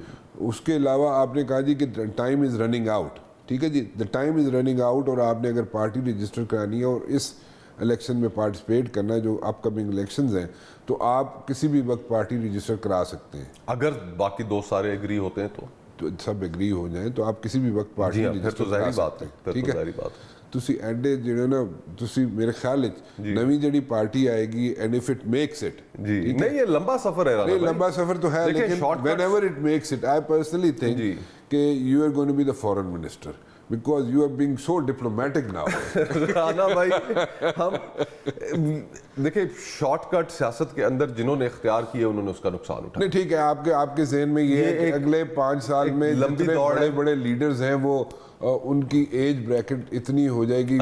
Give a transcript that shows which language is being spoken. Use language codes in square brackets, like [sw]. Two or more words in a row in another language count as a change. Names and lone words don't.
[ur] اس کے علاوہ آپ نے کہا جی کہ [en] time is running out, [ur] ٹھیک ہے جی, [en] the time is running out, [ur] اور آپ نے اگر پارٹی رجسٹر کرانی ہے اور اس الیکشن میں پارٹیسپیٹ کرنا ہے جو [en] upcoming elections [ur] ہیں, تو آپ کسی بھی وقت پارٹی رجسٹر کرا سکتے ہیں اگر باقی دوست سارے ایگری ہوتے ہیں تو سب ایگری ہو جائیں تو آپ کسی بھی وقت پارٹی پھر تو ظاہری بات ہے, ٹھیک ہے. ظاہری بات ہے. [pa] ਤੁਸੀਂ ਐਡੇ ਜਿਹੜੇ ਨਾ ਤੁਸੀਂ ਮੇਰੇ ਖਿਆਲ ਵਿੱਚ ਨਵੀਂ ਜਿਹੜੀ ਪਾਰਟੀ ਆਏਗੀ [en] and if it makes it [ur] جی نہیں یہ لمبا سفر ہے رانا نہیں بھائی. لمبا سفر تو ہے لیکن [en] whenever it makes it I personally think کہ you are going to be the foreign minister because you are being so diplomatic now. [ur] رانا بھائی ہم دیکھیں شارٹ کٹ سیاست کے اندر جنہوں نے اختیار کیے انہوں نے اس کا نقصان اٹھایا. نہیں ٹھیک ہے, آپ کے ذہن میں یہ ہے کہ اگلے 5 سال میں جتنے بڑے بڑے لیڈرز ہیں وہ ان کی [en] age bracket [ur] اتنی ہو جائے گی,